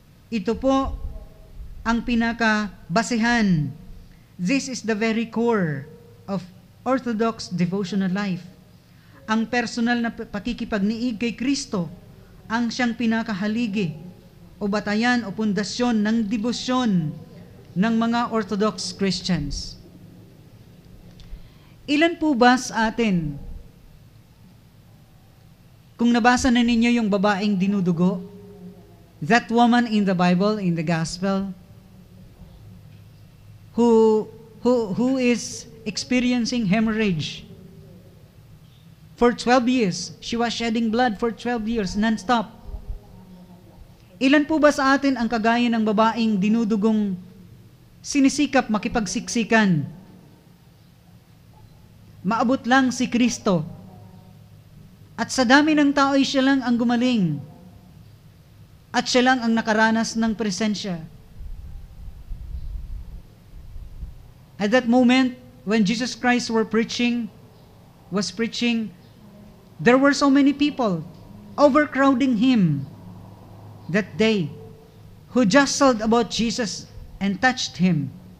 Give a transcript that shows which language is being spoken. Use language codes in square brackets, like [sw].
[tl] Ito po ang pinakabasehan. [en] This is the very core of Orthodox devotional life. [tl] Ang personal na pakikipagniig kay Kristo ang siyang pinakahaligi o batayan o pundasyon ng debosyon ng mga Orthodox Christians. Ilan po ba sa atin, kung nabasa na ninyo yung babaeng dinudugo, [en] that woman in the Bible, in the Gospel, who who is experiencing hemorrhage. For 12 years, she was shedding blood for 12 years, non-stop. [tl] Ilan po ba sa atin ang kagaya ng babaeng dinudugong sinisikap makipagsiksikan? Maabot lang si Kristo. At sa dami ng tao ay siya lang ang gumaling. At siya lang ang nakaranas ng presensya. [en] At that moment, when Jesus Christ was preaching, there were so many people overcrowding him that day who jostled about Jesus and touched him.